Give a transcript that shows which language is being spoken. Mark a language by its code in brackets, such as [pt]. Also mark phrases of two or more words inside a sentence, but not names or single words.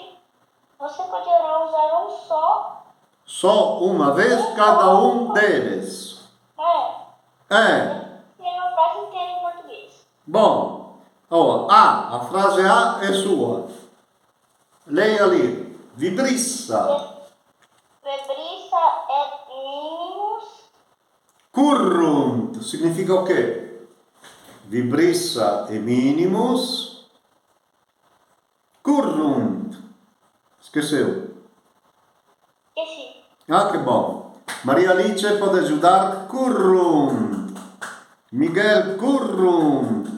[pt] Você poderá usar um só. Só uma vez cada um deles. É. Tem uma frase inteira em português. Bom, a frase A é sua. Leia ali. [la] Vibrissa. Vibrissa et minimus. Currunt. [pt] Significa o quê? [la] Vibrissa e minimus. [pt] Currunt. Esqueceu? Esqueci. Ah, que bom. Maria Alice pode ajudar. [la] Currunt. Miguel currunt.